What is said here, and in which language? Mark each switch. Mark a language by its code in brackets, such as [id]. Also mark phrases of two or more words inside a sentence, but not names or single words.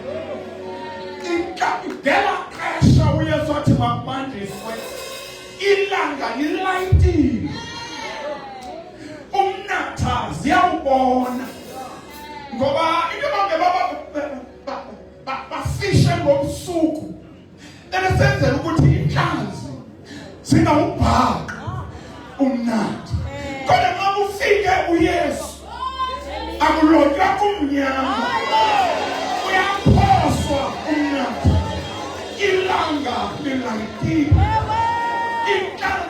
[xh] ngela xesha uYesu athi makubanjiswe ilanga lilayitile umnatha ziyawubona ngoba into bange bafishe [zu] ngobusuku esenzela ukuthi inhlanzi zingawubhaqa umnatha kodwa uma ufike uYesu [xh] akulotywa kumnyama uyaphoswa umnatha ilanga lilayitile inhlanzi